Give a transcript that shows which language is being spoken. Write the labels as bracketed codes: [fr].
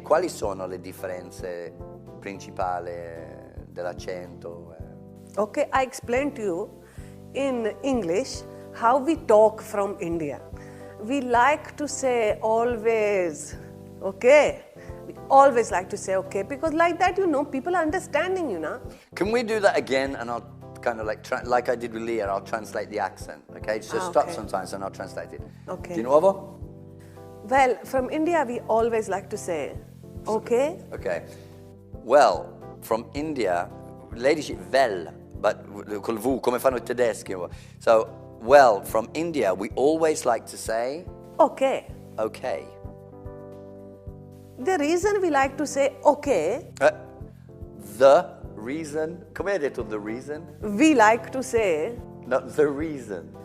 [it] Quali sono le differenze principali dell'accento? [en] Okay, I explained to you in English how we talk from India. We like to say always, okay? We always like to say okay, because like that, people are understanding you, now. Can we do that again, and I'll kind of like I did with Leah, I'll translate the accent, okay? So stop okay. sometimes and I'll translate it. Okay. [it] Di nuovo? [en] Well, from India, we always like to say okay. Okay. Well, from India, [it] lei dice vel, but col V, come fanno i tedeschi. [en] So, well, from India, we always like to say Okay. okay. The reason we like to say okay, The reason, [it] come hai detto [en] the reason? we like to say No, the reason.